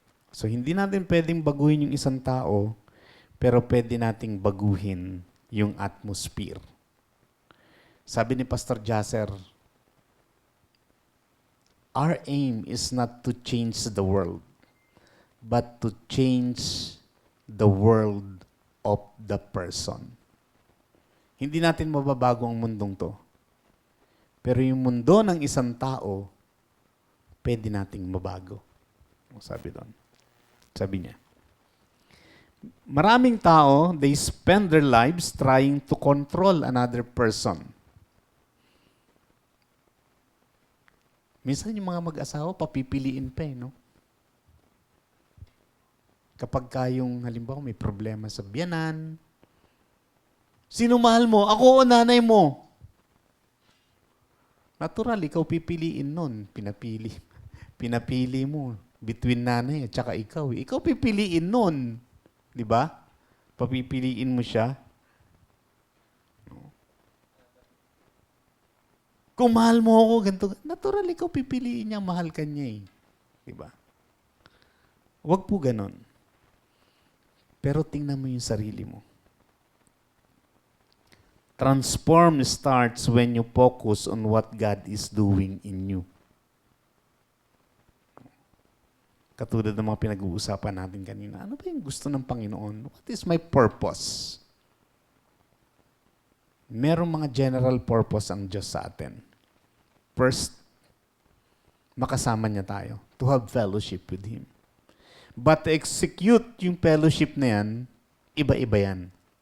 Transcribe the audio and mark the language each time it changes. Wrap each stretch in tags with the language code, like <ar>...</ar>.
<tl>So, hindi natin pwedeng baguhin yung isang tao, pero pwede nating baguhin yung atmosphere. Sabi ni</tl> <en>Pastor Jasser, our aim is not to change the world, but to change the world of the person.</en> <tl>Hindi natin mababago ang mundong to. Pero yung mundo ng isang tao, pwede nating mabago. Sabi doon. Sabi niya. Maraming tao,</tl> <en>they spend their lives trying to control another person.</en> <tl>Minsan yung mga mag-asawa, papipiliin pa no? Kapag kayong, halimbawa, may problema sa biyanan, sino mahal mo? Ako o nanay mo? Natural, ikaw pipiliin nun. Pinapili mo between nanay at saka ikaw. Ikaw pipiliin nun. Di ba? Papipiliin mo siya. Kung mahal mo ako, ganito, natural, ikaw pipiliin niya, mahal ka niya Di ba? Huwag po ganon. Pero tingnan mo yung sarili mo.</tl> <en>Transform starts when you focus on what God is doing in you.</en> <tl>Katulad ng mga pinag-uusapan natin kanina. Ano ba yung gusto ng Panginoon?</tl> <en>What is my purpose?</en> <tl>Merong mga general purpose ang Diyos sa atin. First, makasama niya tayo.</tl> <en>To have fellowship with Him. But to execute yung fellowship</en> <tl>na yan, iba-iba yan.</tl>